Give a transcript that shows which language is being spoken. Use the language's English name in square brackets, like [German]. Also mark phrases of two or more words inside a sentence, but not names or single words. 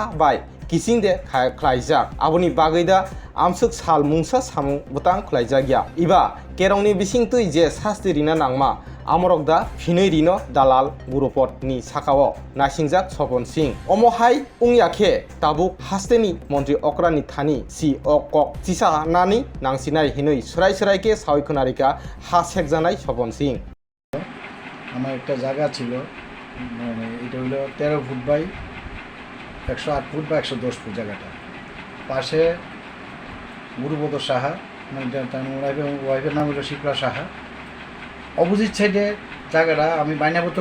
[Kok Borok] बाय किसिंदे खुलायजाक आबनि बागैदा आमसुक साल मुंसा सामु बुतां खुलायजागिया इबा केरंनि बिसिंतै जे सास्ति रिना नांमा आमरकदा फिनै रिनो दालाल गुरुपदनि साखाव नासिंजाक सपन सिंह अमहाय उंयाखे ताबुक हास्तेनि मन्त्रि अक्रानि थानि सि अक चिसा नानि नांसिनाय हिनै सराय सरायके सावै खोनारिका हा सेकजानाय सपन सिंह [Bangla] আমার একটা জায়গা ছিল মানে এটা হলো 13 ফুট বাই 108 ফুট বা 110 ফুট জায়গাটা পাশে গুরুপদ সাহা মানে তার ওয়াইফের নাম হলো শিপ্রা সাহা [English] opposite side [Bangla] জায়গাটা আমি বাইনাবদ্ধ